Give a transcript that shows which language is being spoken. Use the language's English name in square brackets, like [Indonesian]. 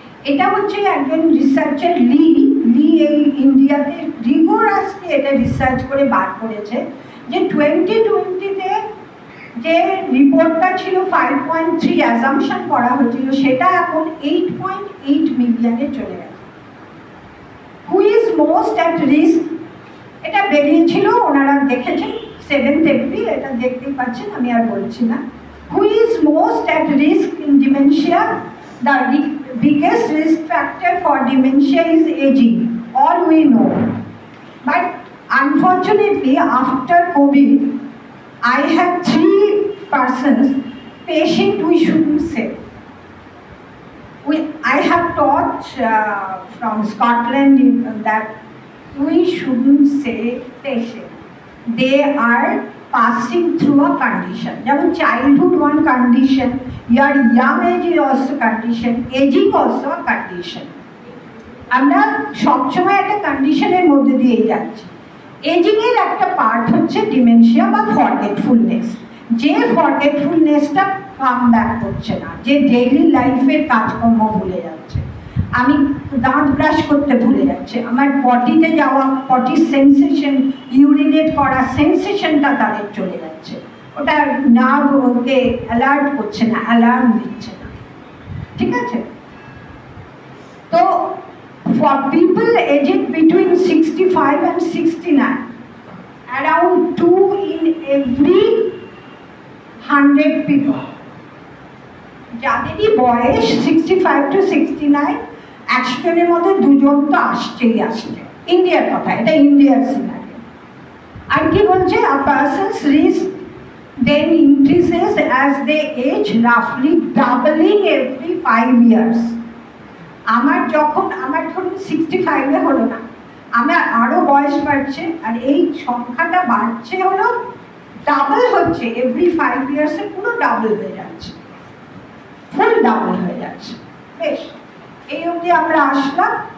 [Bangla] এটা হচ্ছে একজন রিসার্চার লি এই ইন্ডিয়াতে রিগোরাসলি এটা রিসার্চ করে বার করেছে যে 2020-তে যে রিপোর্টটা ছিল 5.3 অ্যাজাম্পশন করা হয়েছিল, সেটা এখন 8.8 মিলিয়নে চলে গেছে। [English] Who is most at risk? [Bangla] এটা বেরিয়েছিল, ওনারা দেখেছেন 7th এপ্রিল, এটা দেখতেই পাচ্ছেন, আমি আর বলছি না। [English] Who is most at risk in dementia? The biggest risk factor for dementia is aging, all we know. But unfortunately, after COVID, I have 3 persons, patient we shouldn't say. I have taught from Scotland that we shouldn't say patient. They are passing through a condition. [Bangla] যেমন [English] childhood one condition, your young age is also condition, aging also a condition. [Bangla] আমরা সবসময় একটা কন্ডিশনের মধ্যে দিয়ে যাচ্ছি। Ageing এর একটা পার্ট হচ্ছে ডিমেনশিয়া বা ফরগেটফুলনেস, যে ফরগেটফুলনেসটা কাম ব্যাক করছে না, যে ডেইলি লাইফের কাজকর্ম ভুলে যাচ্ছে, আমি দাঁত ব্রাশ করতে ভুলে যাচ্ছে, আমার পটিতে যাওয়া, পটির সেন্সেশন, ইউরিনেট করা সেন্সেশনটা তাদের চলে যাচ্ছে, ওটা নার্ভ ওকে অ্যালার্ট করছে না, অ্যালার্ম দিচ্ছে না, ঠিক আছে? [English] তো for people aged between 65 and 69, around 2 in every 100 people, [Bangla] যাদেরই বয়স 65 to 69, 100 জনের মধ্যে 2 জন তো আসছেই আসছে। ইন্ডিয়ার কথা, এটা ইন্ডিয়ার সিনারিও। আর কি বলছে, [English] a person's risk then increases as they age, roughly doubling every 5 years. [Bangla] আমার ধরুন 65-এ হলো না, আমার আরো বয়স বাড়ছে, আর এই সংখ্যাটা বাড়ছে হলো ডাবল হচ্ছে, এভরি 5 ইয়ার্সে পুরো ডাবল হয়ে যাচ্ছে, ফুল ডাবল হয়ে যাচ্ছে। বেশ, এই অবধি আমরা আসলাম।